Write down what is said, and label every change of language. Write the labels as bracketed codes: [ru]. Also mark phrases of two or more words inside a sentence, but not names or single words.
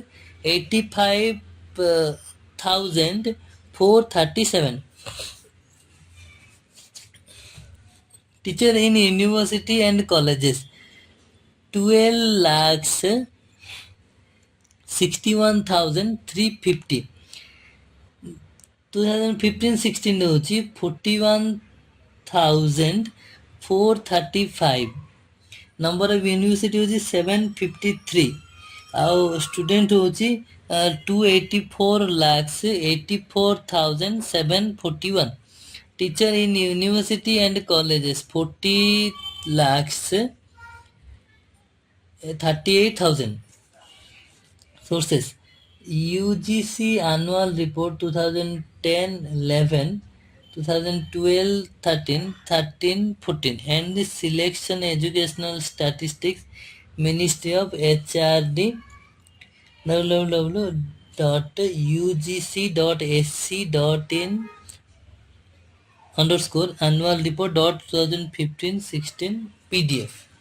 [en] 85,437, teacher in university and colleges 12 lakhs 61,350. [or] 2015-16 ରେ ହଉଛି 41,435, [en] number of university ହଉଛି 753, ଆଉ student ହଉଛି 284 lakhs 84,741, teacher in university and colleges 40 lakhs 38,000. Sources: UGC Annual Report 2010-11, 2012-13, 13-14, and the Selection Educational Statistics, Ministry of HRD, www.ugc.ac.in underscore annual report dot 2015-16 PDF.